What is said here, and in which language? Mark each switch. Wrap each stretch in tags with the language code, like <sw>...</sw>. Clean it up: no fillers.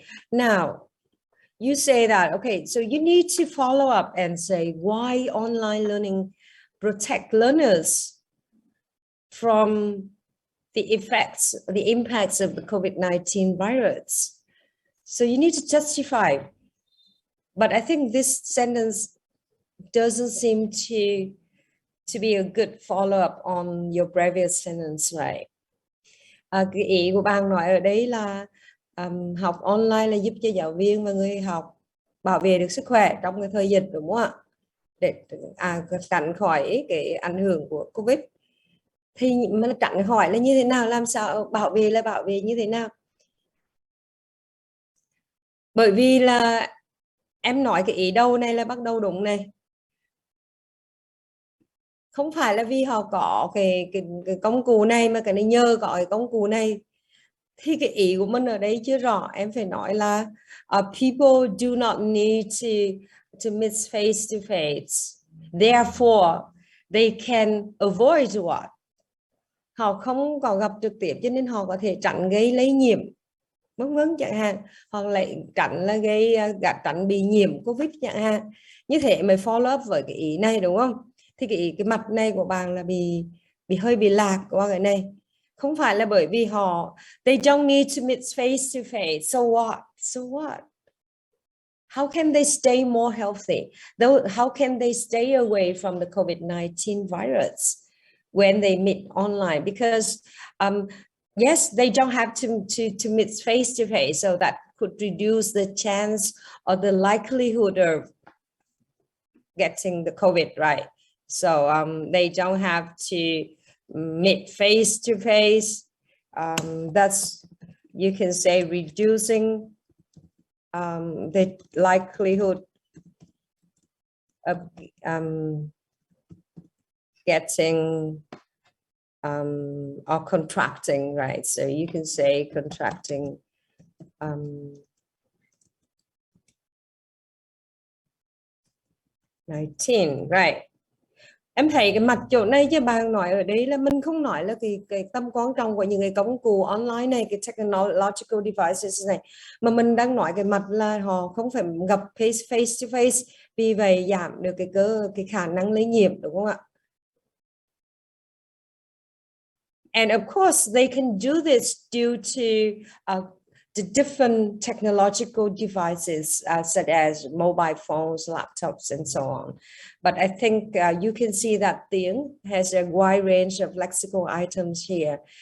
<en>Now, you say that, okay, so you need to follow up and say why online learning protect learners from the effects, the impacts of the COVID-19 virus. So you need to justify. But I think this sentence doesn't seem to be a good follow-up on your previous sentence, right?</en> <vi>Cái ý của bạn nói ở đấy là học online là giúp cho giáo viên và người học bảo vệ được sức khỏe trong cái thời dịch, đúng không ạ? Để tránh khỏi cái ảnh hưởng của Covid. Thì mà tránh khỏi là như thế nào, làm sao bảo vệ là bảo vệ như thế nào? Bởi vì là em nói cái ý đầu này là bắt đầu đúng này. Không phải là vì họ có cái công cụ này mà cái này nhờ có cái công cụ này. Thì cái ý của mình ở đây chưa rõ, em phải nói là</vi> <en>people do not need to meet face to face. Therefore, they can avoid what?</en> <vi>Họ không có gặp trực tiếp cho nên họ có thể tránh gây lây nhiễm, vân vân chẳng hạn, hoặc lại tránh là tránh bị nhiễm Covid chẳng hạn. Như thế mới follow up với cái ý này, đúng không? Thì cái mặt này của bạn là hơi bị lạc qua cái này. Không phải là bởi vì họ</vi> <en>they don't need to meet face to face. So what? How can they stay more healthy? How can they stay away from the COVID-19 virus when they meet online? Because yes, they don't have to meet face to face, so that could reduce the chance or the likelihood of getting the COVID, right? So they don't have to meet face to face. That's, you can say, reducing the likelihood of getting or contracting, right? So you can say contracting COVID-19, right?</en> <vi>Em thấy cái mặt chỗ này chứ bạn nói ở đây là mình không nói là cái tầm quan trọng của những cái công cụ online này, cái technological devices này, mà mình đang nói cái mặt là họ không phải gặp</vi> <en>face to face,</en> <vi>vì vậy giảm được cái khả năng lây nhiễm, đúng không ạ?</vi> <en>And of course, they can do this due to the different technological devices, such as mobile phones, laptops, and so on. But I think you can see that Tiếng has a wide range of lexical items here.</en>